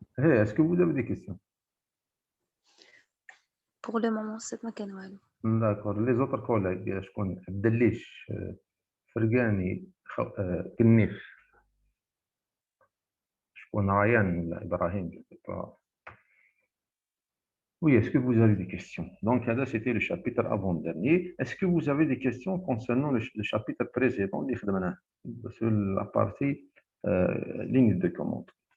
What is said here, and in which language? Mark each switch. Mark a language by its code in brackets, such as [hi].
[fr] est-ce que vous avez des questions Pour le moment, c'est [ar] ما كان والو. داكور لي زوتر كوليغ شكون عبدليش فرقاني كنيف شكون ريان ولا إبراهيم [fr] je sais pas. Oui, est-ce que vous avez des questions? Donc, là, c'était le chapitre avant-dernier. Est-ce que vous avez des questions concernant le chapitre précédent, sur la partie ligne de commande?